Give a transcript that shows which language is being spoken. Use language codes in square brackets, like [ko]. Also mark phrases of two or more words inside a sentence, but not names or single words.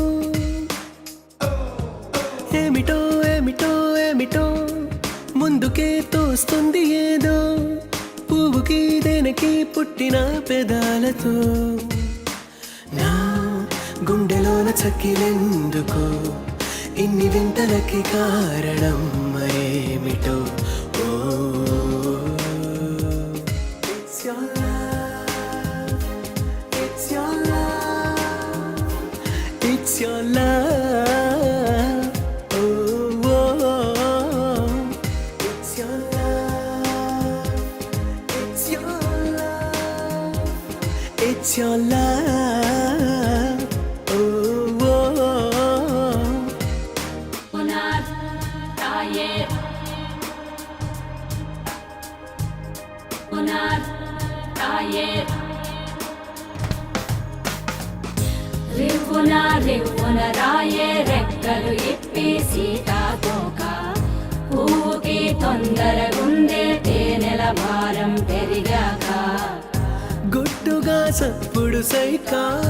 [te] ఏమిటో ఏమిటో ఏమిటో ముందుకే తోస్తుంది ఏదో పువ్వుకి దేనికి పుట్టిన పెదాలతో నా గుండెలోన చక్కిలెందుకో ఇన్ని వింతలకి కారణం ఏమిటో [en] It's your love. Oh, oh, oh. It's your love. It's your love. It's your love. Oh, oh, oh. Punar taye. Punar taye. [te] రివ్వున రాయే రెక్కలు ఇప్పి సీతాకోక పువ్వుకి తొందరగుందే తేనెల భారం పెరిగాక గుట్టుగా సప్పుడు సైకా